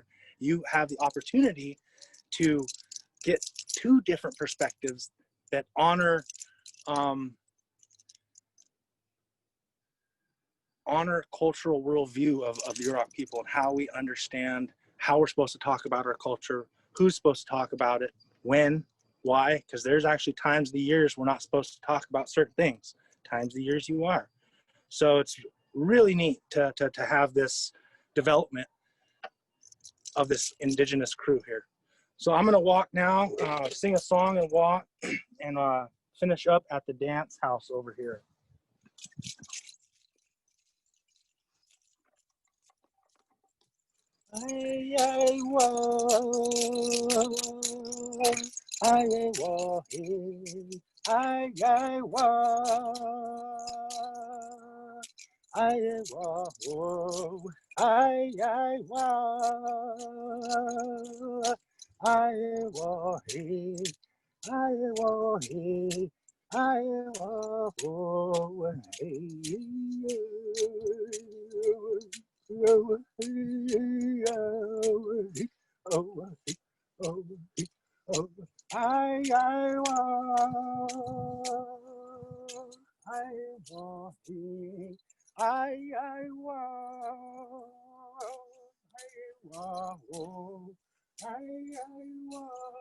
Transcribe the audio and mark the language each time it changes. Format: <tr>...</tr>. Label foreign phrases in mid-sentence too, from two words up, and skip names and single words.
<en>You have the opportunity to get two different perspectives that honor cultural worldview of Yurok people and how we understand how we're supposed to talk about our culture, who's supposed to talk about it, when, why, because there's actually times of the years we're not supposed to talk about certain things, times of the years you are. So it's really neat to have this development of this Indigenous crew here. So I'm gonna walk now, sing a song and walk, and finish up at the dance house over here. Ay, ay, whoa, ay, ay, whoa, ay, ay, whoa, ay, ay, whoa, ay, ay, whoa, ay, ay, whoa, Iowa, hey, Iowa, oh, hey, oh, Iowa, Iowa, hey, Iowa, Iowa, oh, Iowa.</en>